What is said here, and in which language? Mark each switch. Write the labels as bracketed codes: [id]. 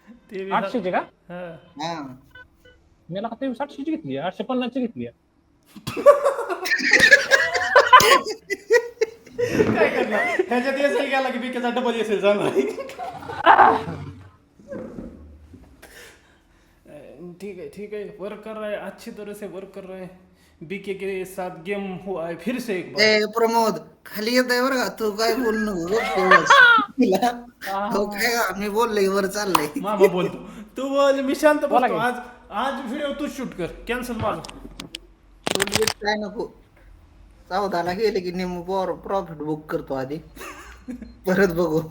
[mr] ते बी 800ची का? हा. हा मी का ते 700ची घेतली, 850ची घेतली. काय करणार ह्याच्यात एस एल गेला की बीकेचा डबल एस एल जाणार. [hi] ठीक है वर्क कर रहा है अच्छी तरह से वर्क कर रहा है. बीके के साथ गेम हुआ है फिर से एक बार. [mr] ए प्रमोद खाली येत आहे बरं का तू काय बोल नको गप तेवढंच. हो काय मी बोललोय वर चाललंय. मामा बोलतो तू बोल मी शांत बोला बसतो. की. आज व्हिडिओ तू शूट कर कॅन्सल माझं. काय नको 14ला गेले की निम्म प्रॉफिट बुक करतो आधी परत बघू.